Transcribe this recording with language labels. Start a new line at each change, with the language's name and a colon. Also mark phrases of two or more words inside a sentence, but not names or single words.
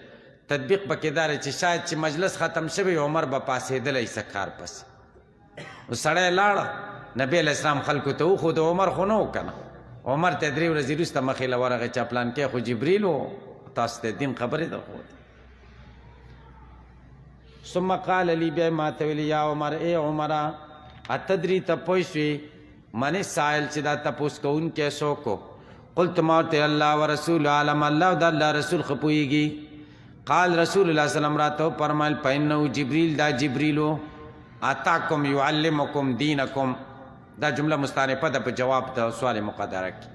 Pashto: تطبیق پکې دا دی چې شاید چې مجلس ختم شوی عمر به پاسېدلی څه کار پسې. نو سړی لاړه، نبی
Arabic: علیه السلام
Pashto: خلکو ته وښود. عمر خو نه و که نه. عمر ته 3 ورځې وروسته مخې له ورغی چې پلان کې خو جبریل و، تاسو ته دین خبرې درښودې.
Arabic: ثم قال لي،
Pashto: بیا ما ته ویلي
Arabic: یا عمر،
Pashto: ای عمره اتدري ته پوه شوې
Arabic: من السائل
Pashto: چې دا تپوس کوونکی څوک و؟ قلت ما ورته
Arabic: الله ورسول عالم،
Pashto: الله او د الله رسول ښه پوهېږي.
Arabic: قال رسول الله صلی الله علیه وسلم
Pashto: راته وفرمایل
Arabic: فانه جبریل،
Pashto: دا جبریل و
Arabic: اتاکم یعلمکم دینکم.
Pashto: دا جمله مستانفه ده په جواب د سوال مقدره کې.